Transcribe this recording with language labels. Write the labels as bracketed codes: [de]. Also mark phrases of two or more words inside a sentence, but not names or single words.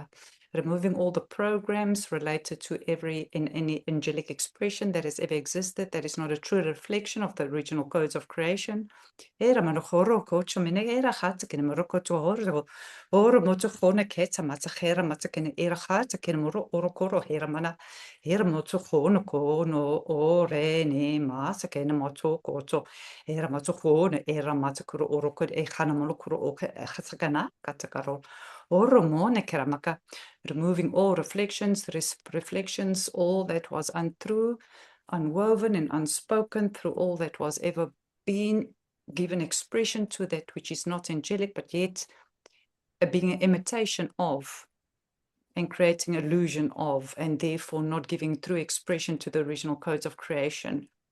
[en] Removing all the programs related to any angelic expression that has ever existed that is not a true reflection of the original codes of creation. Era manokhoro kocho mene era khata ke maroko to horo oro moto khona ketsa matsa khera matsa ke era khata ke moro oro koro hera mana hera moto khona kono ore ne masa ke moto kocho era moto khona era matsa kuro oro ko e khana mono kuro o khatsakana katakaro oro mone keramaka. Removing all reflections, reflections, all that was untrue, unwoven and unspoken through all that was ever been, given expression to that which is not angelic, but yet being an imitation of and creating illusion of, and therefore not giving true expression to the original codes of creation.